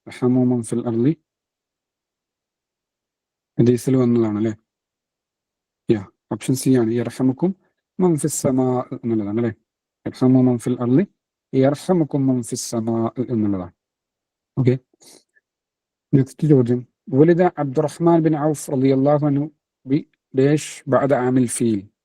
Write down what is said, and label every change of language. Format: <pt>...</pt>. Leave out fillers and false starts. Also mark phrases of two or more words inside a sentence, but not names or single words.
<ar>ارحموا من في الأرض</ar> <ml>ഹദീസിൽ വന്നതാണ് അല്ലേ? ഓപ്ഷൻ സി ആണ്,</ml> <ar>يرحمكم من في السماء</ar> <ml>എന്നുള്ളതാണ് അല്ലേ?</ml> <ar>يرحم من في الأرض يرحمكم من في السماء എന്നുള്ളതാണ്.</ar> <en>okay, next ചോദ്യം.</en> <ar>ولد عبد الرحمن بن عوف رضي الله عنه بديش بعد عام الفيل؟</ar>